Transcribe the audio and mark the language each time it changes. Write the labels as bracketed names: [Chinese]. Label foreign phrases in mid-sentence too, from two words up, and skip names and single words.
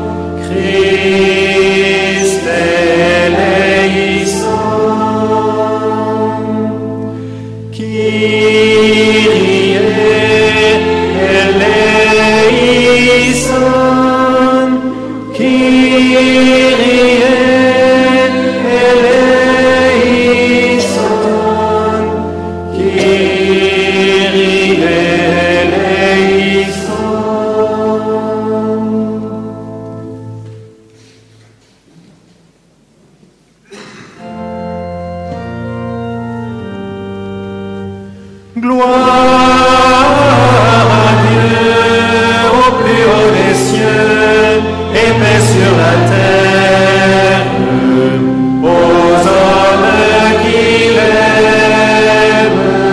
[Greek] Χριστέ ελέησον, Κύριε ελέησον, Κύριε ελέησον, Κύριε ελέησον. [French] Gloire à Dieu au plus haut des cieux et paix sur la terre aux hommes qu'il aime.